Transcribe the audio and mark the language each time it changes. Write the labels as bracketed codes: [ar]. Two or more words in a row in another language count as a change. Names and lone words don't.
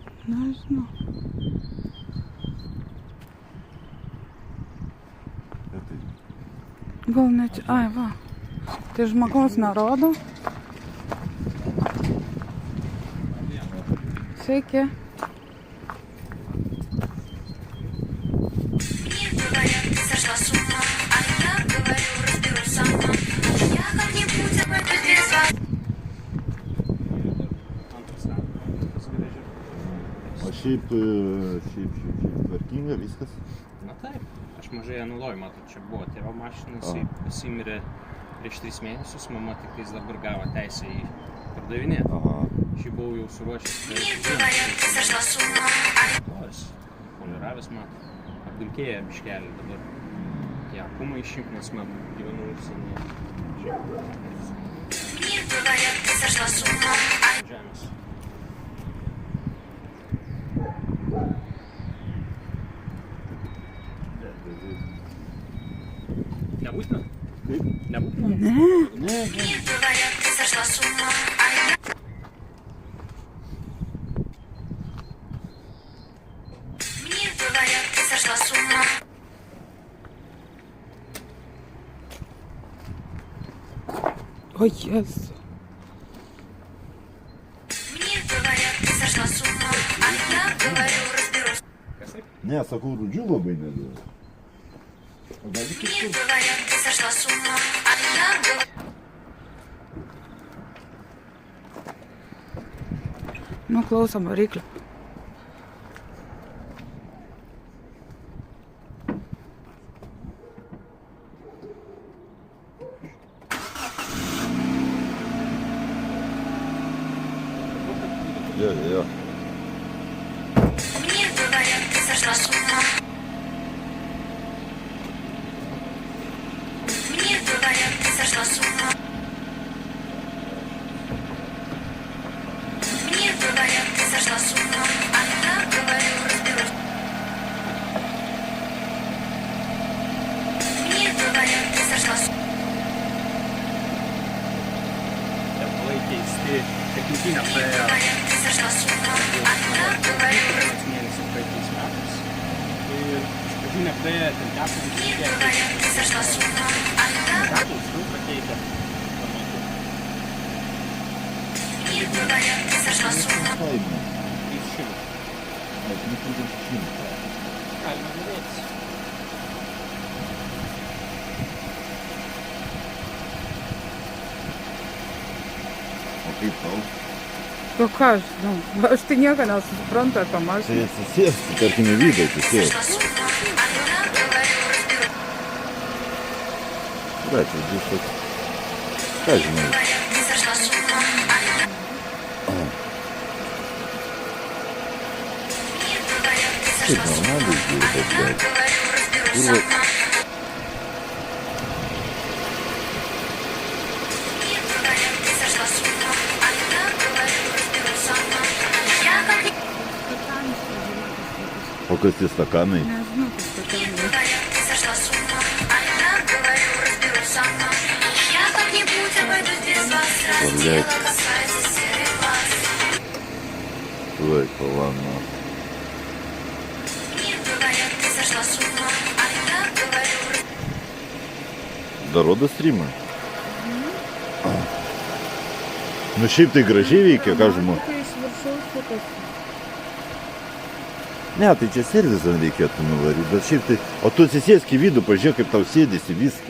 [lt] Nežinau. Gal ne čia? Ai, va. Tai žmogaus nerodo. Sveiki. [ru] Говорят, ты сошла с ума, а я говорю, разберусь сама. Я как-нибудь обойдусь без вас. [lt] O šiaip tvarkinga viskas? Na taip, aš mažai ją naudoju, matot, čia buvo tėvo mašina, jisai pasimirė prieš 3 mėnesius, mama tik tais dabar gavo teisę į pardavinėti. Aha. Aš jį buvau jau suruošęs. [ru] Говорят, ты сошла с ума, а я... [lt] Jis poliravęs, matot, apdulkėję biškelį dabar. Tie akumai išimti, nes man gyvenu užsienyje. [ru] Говорят, ты сошла с ума, а я... [lt] Žemės. Nebūtina? Kaip? Nebūtina? Ne. [ru] Говорят, ты сошла с ума, а я... Говорят, ты сошла с ума. [lt] Ой, Jėzus. [ru] Говорят, ты сошла с ума, а я говорю, разберусь. [lt] Ne, sakau, rudžių labai nedaug. O gal tik [ru] Говорят, ты сошла с ума, а я говорю... [lt] Nu, klausom variklio. Jo. [ru] Говорят, ты сошла с ума. Говорят, ты сошла с ума. Говорят, ты сошла с ума, а я говорю, разберусь. Говорят, ты сошла с ума. [lt] Tepalai keisti, technikinė praėjo [ru] Говорят, ты сошла с ума, а я говорю, [lt] mėnesį praeitais metais. Ir iš pradžių nepraėjo ten 4 [ru] говорят, ты сошла с ума, а я [lt] Pakeitė. [ru] Мне говорят, ты сошла с ума. [lt] 300. Galima žiūrėti. O kaip tau? O ką aš, nu, aš tai nieko nesuprantu apie Tai mašiną. atsisėsti, tarkime, vidai atsisėsti. [ru] Сошла с ума. А я говорю, разберу. [lt] Da, čia bus toks. Ką žinai? [ru] Говорят, ты сошла с ума. А я... Мне говорят, ты [lt] Taip, [ru] сошла с ума. [lt] normaliai žiūri, bet [ru] Я blėt. говорю, разберу [lt] Kurva. [ru] сама. Мне говорят, ты сошла с ума. А я говорю, разберу сама. Я как не... [lt] O kas tie stakanai? Nežinau, kas tokia. [ru] Говорят, ты сошла с ума. А я говорю, разберу сама. Я как-нибудь обойдусь без вас. Раз Блядь. дело касается серых глаз. [lt] Tuoj, palauk. [ru] Мне говорят, ты сошла с ума. А я говорю, [lt] Dar rodo streamą? Nu šiaip tai gražiai veikia, ką žinau. Kai iš viršaus sukasi. Ne, tai čia servizą reikėtų nuvaryti, bet šiaip tai... O tu atsisėsk į vidų, pažiūrėk, kaip tau sėdėsi viską.